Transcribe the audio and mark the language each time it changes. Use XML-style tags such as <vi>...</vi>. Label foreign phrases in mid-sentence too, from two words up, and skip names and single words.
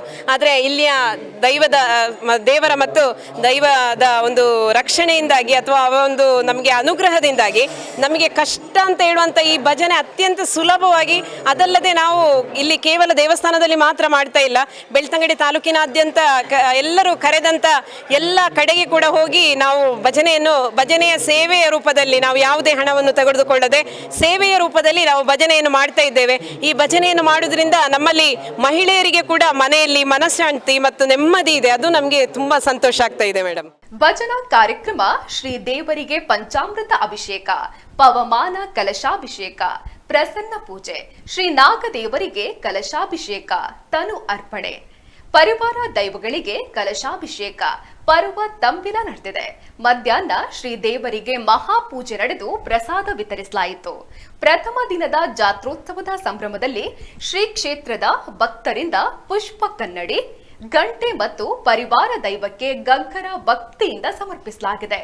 <kn>ಆದರೆ ಇಲ್ಲಿಯ ದೇವರ ಮತ್ತು ದೈವದ ಒಂದು ರಕ್ಷಣೆಯಿಂದಾಗಿ ಅಥವಾ ಒಂದು ನಮಗೆ ಅನುಗ್ರಹದಿಂದಾಗಿ ನಮಗೆ ಕಷ್ಟ ಅಂತ ಹೇಳುವಂಥ ಈ ಭಜನೆ ಅತ್ಯಂತ ಸುಲಭವಾಗಿ, ಅದಲ್ಲದೆ ನಾವು ಇಲ್ಲಿ ಕೇವಲ ದೇವಸ್ಥಾನದಲ್ಲಿ ಮಾತ್ರ ಮಾಡ್ತಾ ಇಲ್ಲ, ಬೆಳ್ತಂಗಡಿ ತಾಲೂಕಿನಾದ್ಯಂತ ಎಲ್ಲರೂ ಕರೆದಂಥ ಎಲ್ಲ ಕಡೆಗೆ ಕೂಡ ಹೋಗಿ ನಾವು ಭಜನೆಯ ಸೇವೆಯ ರೂಪದಲ್ಲಿ ನಾವು ಯಾವುದೇ ಹಣವನ್ನು ತೆಗೆದುಕೊಳ್ಳದೆ ಸೇವೆಯ ರೂಪದಲ್ಲಿ ನಾವು ಭಜನೆಯನ್ನು ಮಾಡ್ತಾ ಇದ್ದೇವೆ. ಈ ಭಜನೆಯನ್ನು ಮಾಡುವುದರಿಂದ ನಮ್ಮಲ್ಲಿ ಮಹಿಳೆಯರಿಗೆ ಕೂಡ ಮನೆಯಲ್ಲಿ ಮನಃಶಾಂತಿ ಮತ್ತು ನೆಮ್ಮದಿ ಇದೆ. ಅದು ನಮಗೆ ತುಂಬಾ ಸಂತೋಷ ಆಗ್ತಾ ಇದೆ ಮೇಡಮ್. ಭಜನಾ ಕಾರ್ಯಕ್ರಮ ಶ್ರೀ ದೇವರಿಗೆ ಪಂಚಾಮೃತ ಅಭಿಷೇಕ, ಪವಮಾನ ಕಲಶಾಭಿಷೇಕ, ಪ್ರಸನ್ನ ಪೂಜೆ, ಶ್ರೀ ನಾಗದೇವರಿಗೆ ಕಲಶಾಭಿಷೇಕ, ತನು ಅರ್ಪಣೆ, ಪರಿವಾರ ದೈವಗಳಿಗೆ ಕಲಶಾಭಿಷೇಕ ಪರ್ವ ತಂಬಿಲ ನಡೆದಿದೆ. ಮಧ್ಯಾಹ್ನ ಶ್ರೀ ದೇವರಿಗೆ ಮಹಾಪೂಜೆ ನಡೆದು ಪ್ರಸಾದ ವಿತರಿಸಲಾಯಿತು. ಪ್ರಥಮ ದಿನದ ಜಾತ್ರೋತ್ಸವದ ಸಂಭ್ರಮದಲ್ಲಿ ಶ್ರೀ ಕ್ಷೇತ್ರದ ಭಕ್ತರಿಂದ ಪುಷ್ಪ ಕನ್ನಡಿ, ಗಂಟೆ ಮತ್ತು ಪರಿವಾರ ದೈವಕ್ಕೆ ಗಂಗರ ಭಕ್ತಿಯಿಂದ ಸಮರ್ಪಿಸಲಾಗಿದೆ.</kn>